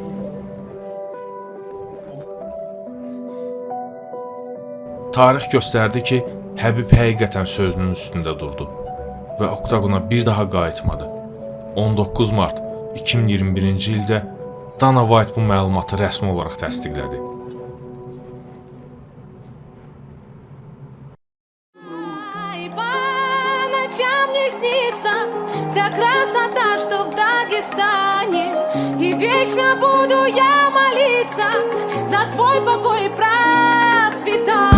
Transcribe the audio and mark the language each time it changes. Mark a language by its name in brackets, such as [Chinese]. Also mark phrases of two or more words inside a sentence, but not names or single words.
[Azerbaijani] Tarix göstərdi ki, Habib həqiqətən sözünün üstündə durdu və oktagona bir daha qayıtmadı. 19 mart 2021-ci ildə Dana White bu məlumatı rəsmi olaraq təsdiqlədi. [Russian] По ночам не снится вся красота, что в Дагестане. И вечно буду я молиться за твой покой и процветание.